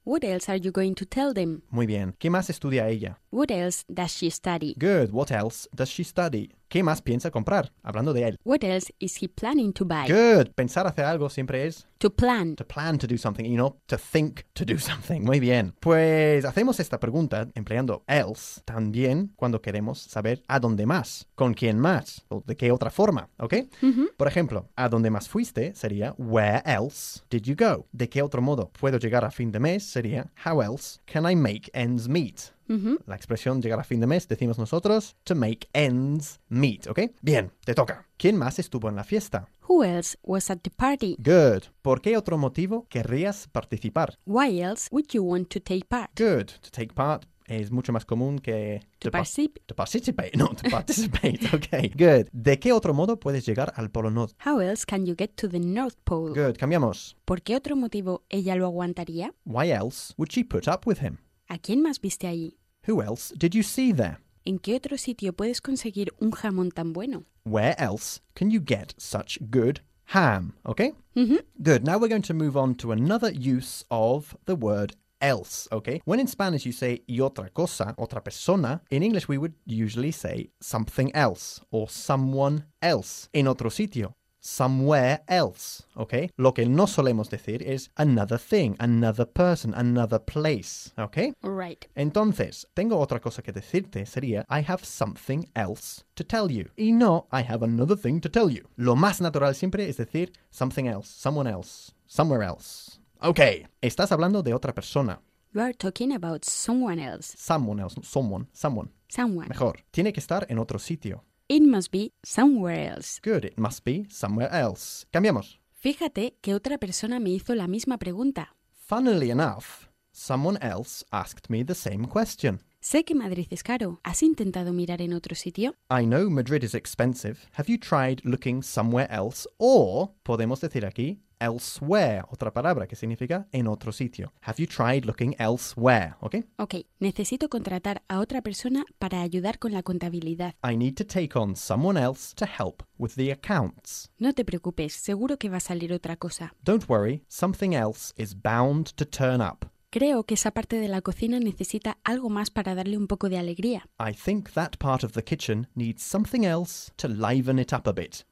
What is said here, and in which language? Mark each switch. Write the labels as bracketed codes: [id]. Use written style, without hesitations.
[en] What else are you going to tell them? [es] Muy bien. ¿Qué más estudia ella? [en] What else does she study? Good. What else does she study? [es] ¿Qué más piensa comprar? Hablando de él. [en] What else is he planning to buy? [es] Good. Pensar hacer algo siempre es... [en] To plan. To plan to do something, you know, to think to do something. [es] Muy bien. Pues hacemos esta pregunta empleando else también cuando queremos saber a dónde más, con quién más, o de qué otra forma, ¿ok? Por ejemplo, a dónde más fuiste sería [en] where else did you go? [es] ¿De qué otro modo puedo llegar a fin de mes? Sería [en] how else can I make ends meet? [es] La expresión llegar a fin de mes, decimos nosotros, [en] to make ends meet, [es] ¿ok? Bien, te toca. ¿Quién más estuvo en la fiesta? [en] Who else was at the party? [es] Good. ¿Por qué otro motivo querrías participar? [en] Why else would you want to take part? Good. To take part [es] es mucho más común que... [en] To participate. Ok. Good. [es] ¿De qué otro modo puedes llegar al Polo Norte? [en] How else can you get to the North Pole? [es] Good. Cambiamos. ¿Por qué otro motivo ella lo aguantaría? [en] Why else would she put up with him? [es] ¿A quién más viste allí? [en] Who else did you see there? [es] ¿En qué otro sitio puedes conseguir un jamón tan bueno? [en] Where else can you get such good ham? Okay? Good. Now we're going to move on to another use of the word else, okay? When in Spanish you say [es] y otra cosa, otra persona, [en] in English we would usually say something else or someone else. [es] En otro sitio. [en] Somewhere else, okay? [es] Lo que no solemos decir es [en] another thing, another person, another place, okay? Right. [es] Entonces, tengo otra cosa que decirte, sería [en] I have something else to tell you. [es] Y no, [en] I have another thing to tell you. [es] Lo más natural siempre es decir [en] something else, someone else, somewhere else. [es] Okay, estás hablando de otra persona. [en] You are talking about someone else. Someone else, no, someone, someone. Someone. [es] Mejor, tiene que estar en otro sitio. [en] It must be somewhere else. Good, it must be somewhere else. Cambiamos. [es] Fíjate que otra persona me hizo la misma pregunta. [en] Funnily enough, someone else asked me the same question. [es] Sé que Madrid es caro. ¿Has intentado mirar en otro sitio? [en] I know Madrid is expensive. Have you tried looking somewhere else? [es] Or, podemos decir aquí, elsewhere, otra palabra que significa en otro sitio. [en] Have you tried looking elsewhere? Okay. Okay. [es] Necesito contratar a otra persona para ayudar con la contabilidad. [en] I need to take on someone else to help with the accounts. [es] No te preocupes, seguro que va a salir otra cosa. [en] Don't worry, something else is bound to turn up. [es] Creo que esa parte de la cocina necesita algo más para darle un poco de alegría. [en] I think that part of the kitchen needs something else to liven it up a bit.